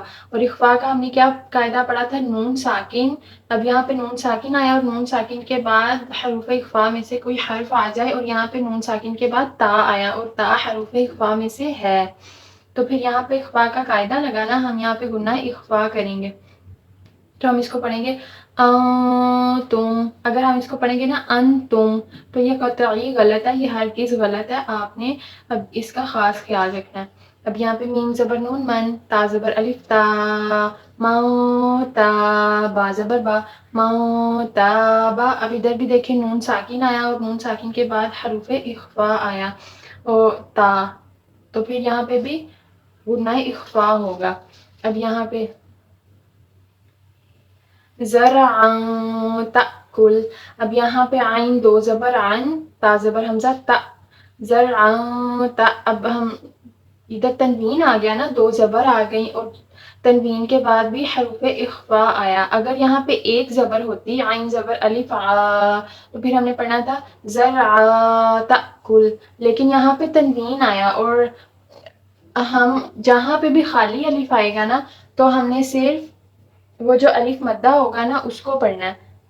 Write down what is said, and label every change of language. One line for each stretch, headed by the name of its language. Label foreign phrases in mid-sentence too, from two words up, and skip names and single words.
Urdu: اور اخفا کا ہم نے کیا قاعدہ پڑھا تھا؟ نون ساکن، اب یہاں پہ نون ساکن آیا اور نون ساکن کے بعد حروف اخفا میں سے کوئی حرف آ جائے، اور یہاں پہ نون ساکن کے بعد تا آیا اور تا حروف اخفا میں سے ہے، تو پھر یہاں پہ اخفا کا قاعدہ لگانا، ہم یہاں پہ غنہ اخفا کریں گے۔ تو ہم اس کو پڑھیں گے تم، اگر ہم اس کو پڑھیں گے نا انتم تو یہ قطعی غلط ہے، یہ ہرگز غلط ہے، آپ نے اب اس کا خاص خیال رکھنا ہے۔ اب یہاں پہ میم زبر نون من، تا زبر الف تا، موتا، با زبر با، موتا با۔ اب ادھر بھی دیکھیں نون ساکن آیا اور نون ساکن کے بعد حروف اخفا آیا اور تا، تو پھر یہاں پہ بھی غنہ اخفا ہوگا۔ اب یہاں پہ
Arabic: زرعاً تأکل،
Urdu: اب یہاں پہ عین 2 زبر عن، تا زبر حمزہ تا، زرعاً تا، اب ہم ادھر تنوین آ گیا نا، 2 زبر آ گئی اور تنوین کے بعد بھی حروف اخفا آیا. اگر یہاں پہ ایک زبر ہوتی، عین زبر الف آ، تو پھر ہم نے پڑھنا تھا
Arabic: زرع تأکل،
Urdu: لیکن یہاں پہ تنوین آیا اور ہم جہاں پہ بھی خالی الف آئے گا نا تو ہم نے صرف وہ جو الف مدہ ہوگا نا اس کو پڑھنا ہے.